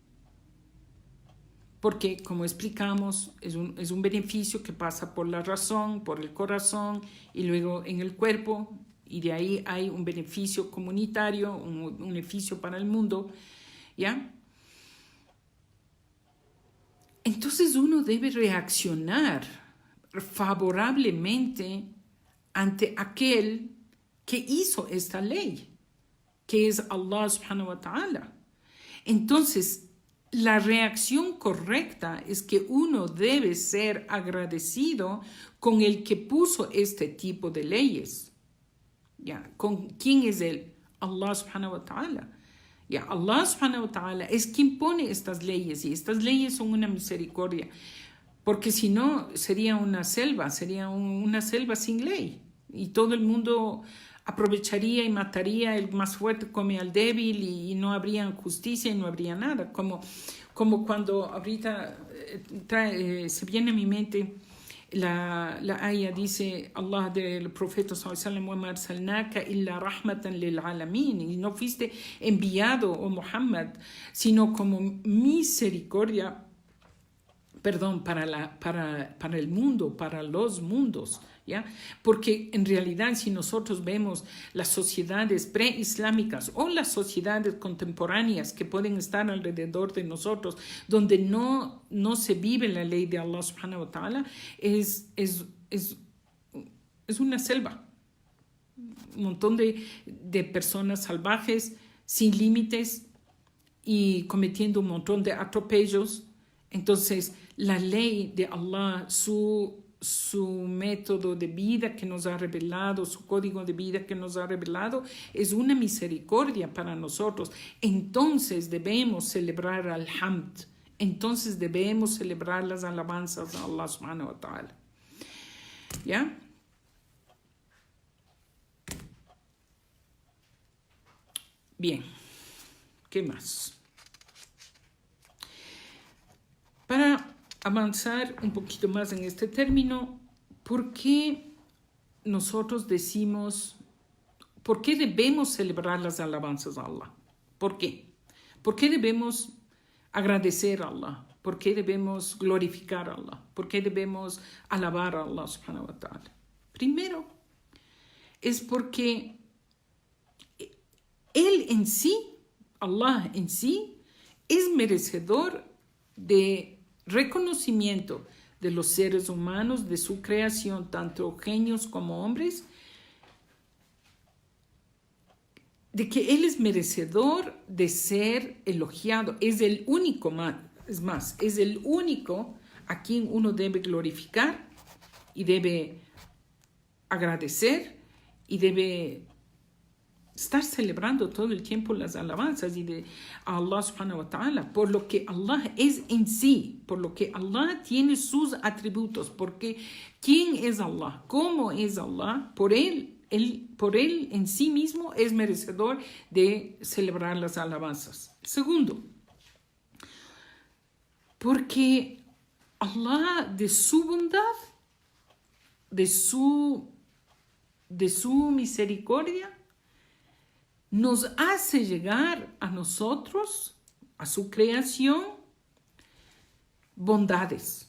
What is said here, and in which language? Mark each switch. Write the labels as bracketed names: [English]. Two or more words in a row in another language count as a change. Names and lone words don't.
[Spanish] Porque, como explicamos, es un beneficio que pasa por la razón, por el corazón y luego en el cuerpo, y de ahí hay un beneficio comunitario, un beneficio para el mundo, ¿ya? Entonces uno debe reaccionar favorablemente ante aquel que hizo esta ley, que es [Arabic] الله سبحانه وتعالى. [Spanish] Entonces, la reacción correcta es que uno debe ser agradecido con el que puso este tipo de leyes. ¿Ya? ¿Con quién es él? [Arabic] الله سبحانه وتعالى. [Spanish] ¿Ya? [Arabic] الله سبحانه وتعالى [Spanish] es quien pone estas leyes y estas leyes son una misericordia. Porque si no, sería una selva sin ley. Y todo el mundo aprovecharía y mataría, el más fuerte come al débil y no habría justicia y no habría nada. Como cuando ahorita se viene a mi mente la aya, dice Allah del profeta [Arabic] صلى الله عليه وسلم, إلا رحمة للعالمين, [Spanish] y no fuiste enviado, oh Muhammad, sino como misericordia, para el mundo, para los mundos, ¿ya? Porque en realidad si nosotros vemos las sociedades preislámicas o las sociedades contemporáneas que pueden estar alrededor de nosotros, donde no se vive la ley de [Arabic] الله سبحانه وتعالى, [Spanish] es una selva. Un montón de personas salvajes, sin límites y cometiendo un montón de atropellos. Entonces, la ley de Allah, su método de vida que nos ha revelado, su código de vida que nos ha revelado, es una misericordia para nosotros. Entonces debemos celebrar [Arabic] الحمد. [Spanish] Entonces debemos celebrar las alabanzas a [Arabic] الله سبحانه وتعالى. [Spanish] ¿Ya? Bien. ¿Qué más? Para avanzar un poquito más en este término, ¿por qué nosotros decimos, por qué debemos celebrar las alabanzas a Allah? ¿Por qué? ¿Por qué debemos agradecer a Allah? ¿Por qué debemos glorificar a Allah? ¿Por qué debemos alabar a [Arabic] الله سبحانه وتعالى? [Spanish] Primero, es porque Él en sí, Allah en sí, es merecedor de reconocimiento de los seres humanos, de su creación, tanto genios como hombres, de que Él es merecedor de ser elogiado. Es el único, es el único a quien uno debe glorificar y debe agradecer y debe estar celebrando todo el tiempo las alabanzas y de [Arabic] الله سبحانه وتعالى, [Spanish] por lo que Allah es en sí, por lo que Allah tiene sus atributos, porque ¿quién es Allah? ¿Cómo es Allah? Por Él en sí mismo es merecedor de celebrar las alabanzas. Segundo, porque Allah de su bondad, de su misericordia, nos hace llegar a nosotros, a su creación, bondades.